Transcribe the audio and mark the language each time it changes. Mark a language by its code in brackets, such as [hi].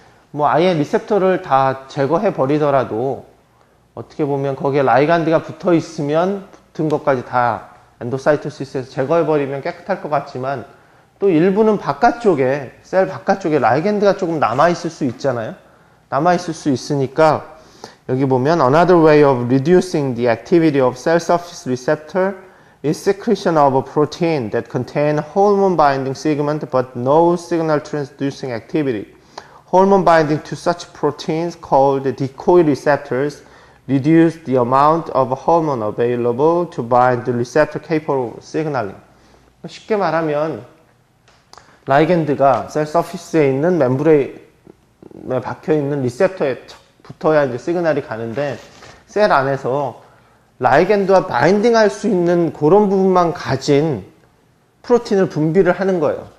[ko] 뭐 아예 리셉터를 다 제거해 버리더라도 어떻게 보면 거기에 라이간드가 붙어 있으면 붙은 것까지 다 엔도사이토시스에서 제거해 버리면 깨끗할 것 같지만, 또 일부는 바깥쪽에, 셀 바깥쪽에 라이간드가 조금 남아 있을 수 있잖아요. 남아 있을 수 있으니까 여기 보면 [en] another way of reducing the activity of cell surface receptor is secretion of a protein that contain hormone binding segment but no signal transducing activity. Hormone binding to such proteins called decoy receptors reduce the amount of hormone available to bind the receptor capable of signaling. [ko] 쉽게 말하면 라이간드가 셀 서피스에 있는 멤브레인에 박혀 있는 리셉터에 붙어야 이제 시그널이 가는데, 셀 안에서 라이간드와 바인딩할 수 있는 그런 부분만 가진 프로틴을 분비를 하는 거예요.